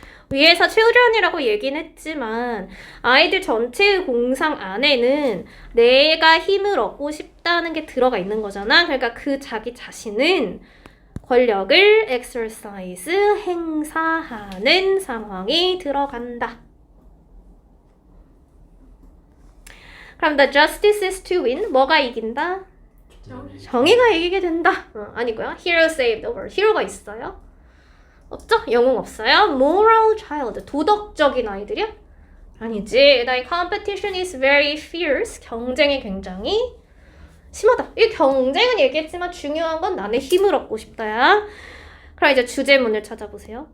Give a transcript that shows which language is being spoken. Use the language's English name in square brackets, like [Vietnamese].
[Korean] 위에서 children이라고 얘기는 했지만 아이들 전체의 공상 안에는 내가 힘을 얻고 싶다는 게 들어가 있는 거잖아. 그러니까 그 자기 자신은 권력을 exercise, 행사하는 상황이 들어간다. [English] 그럼 the justice is to win. [Korean] 뭐가 이긴다? 정의가 이기게 된다. 아니고요. [English] Hero saved the world. [Korean] 히로가 있어요? 없죠? 영웅 없어요. [English] Moral child. [Korean] 도덕적인 아이들이야? 아니지. [English] The competition is very fierce. [Korean] 경쟁이 굉장히 심하다. 이 경쟁은 얘기했지만 중요한 건 나는 힘을 얻고 싶다야. 그럼 이제 주제문을 찾아보세요.